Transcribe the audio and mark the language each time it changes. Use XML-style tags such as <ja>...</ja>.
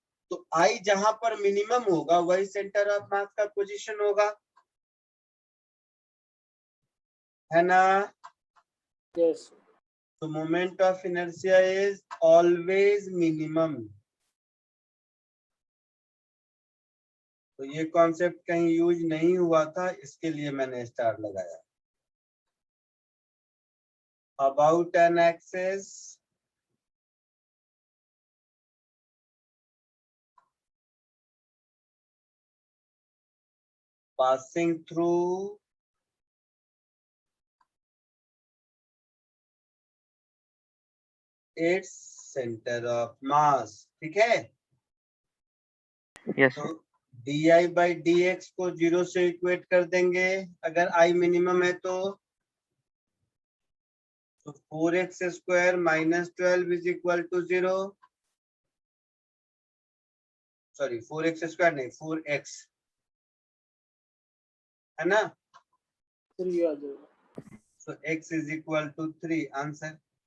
<hi>तो आई जहां पर मिनिमम होगा वही सेंटर ऑफ मास का पोजीशन होगा, है ना?</hi> <en>Yes. तो moment of inertia is always minimum.</en> <hi>तो ये कॉन्सेप्ट कहीं यूज नहीं हुआ था, इसके लिए मैंने स्टार लगाया।</hi> <en>about an axis passing through its center of mass,</en> <hi>ठीक है?</hi> <en>Yes,</en> <hi>तो</hi> <en>sir.</en> <hi>di by dx को 0 से इक्वेट कर देंगे अगर i मिनिमम है तो 4x square minus 12 is equal to 0। Sorry 4x square नहीं 4x, है ना? 3 आ जाएगा।</hi> <en>So x is equal to 3 answer.</en>